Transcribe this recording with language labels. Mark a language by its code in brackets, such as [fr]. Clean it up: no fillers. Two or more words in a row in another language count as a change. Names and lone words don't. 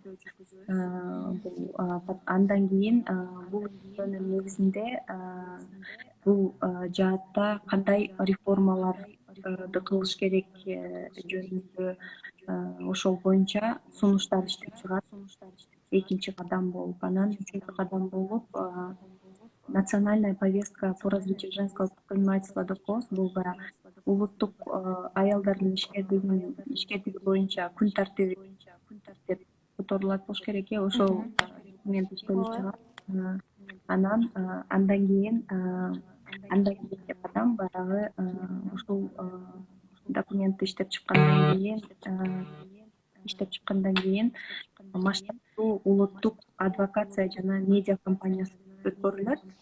[ky] Андан кийин бул изилдөөнүн негизинде бул жаатта кандай реформаларды кылыш керек жөнүндө ошол боюнча сунуштар иштеп чыгат. Экинчи кадам болуп, анан үчүнчү кадам болуп [ru] национальная повестка по развитию женского предпринимательства [ky] деп коебуз. Бул баягы улуттук аялдардын ишкерлиги боюнча күн тартиби деп которулат болуш керек. Ошол документ иштелип чыгат. Анан андан кийинки кадам баягы ушул документти иштеп чыккандан кийин масштабдуу улуттук адвокация жана медиа кампаниясы өткөрүлөт.